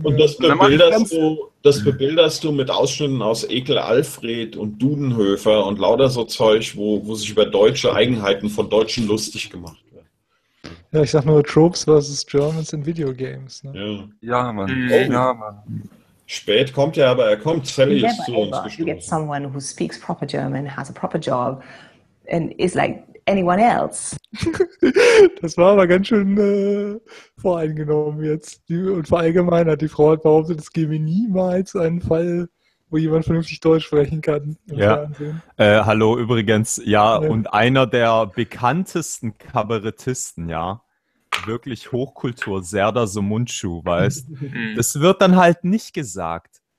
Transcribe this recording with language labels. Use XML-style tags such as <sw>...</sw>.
<de>Und das bebilderst du mit Ausschnitten aus Ekel Alfred und Dudenhöfer und lauter so Zeug, wo sich über deutsche Eigenheiten von Deutschen lustig gemacht. Ja, ich sag nur Tropes versus Germans in Videogames. Ne? Ja. Ja, Mann. Spät kommt er, aber er kommt völlig zu uns gestoßen.</de> <en>You get someone who speaks proper German, has a proper job and is like anyone else.</en> <de>Das war aber ganz schön voreingenommen jetzt. Und verallgemeinert, die Frau hat behauptet, es gäbe niemals einen Fall, wo jemand vernünftig Deutsch sprechen kann. Ja. Hallo übrigens. Ja, und einer der bekanntesten Kabarettisten, ja. Wirklich Hochkultur, Serdar Somuncu, weißt. Das wird dann halt nicht gesagt.</de>